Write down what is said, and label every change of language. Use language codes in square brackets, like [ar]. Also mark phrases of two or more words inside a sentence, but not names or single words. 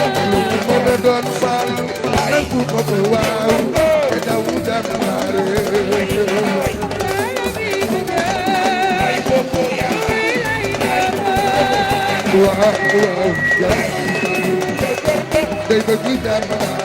[wo] Lu mu mën a doon faal, Ay, ay, ay, ay. Ay, ay, ay, ay. [en] Wow, wow, yeah. They were good at my